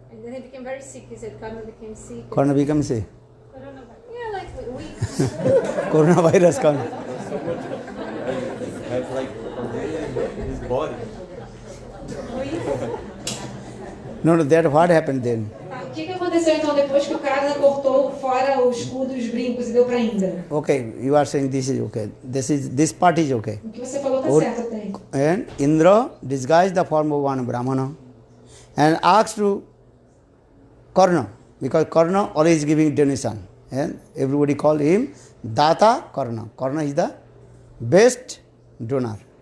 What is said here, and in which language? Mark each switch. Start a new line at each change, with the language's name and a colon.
English: And then he became very sick. He said Karna became sick. Karna become sick. Yeah, like we. Coronavirus come. Has like in his body. No, that what happened then?
Portuguese: O que aconteceu então depois que o Karna cortou fora o escudo e os brincos e deu para Indra?
English: Okay, you are saying this is okay. This part is okay.
Portuguese: O que você falou tá
English: Or-
Portuguese: certo até.
English: And Indra disguised the form of one Brahmana and asked to Karna, because Karna always giving donation. And everybody call him Data Karna. Karna is the best donor.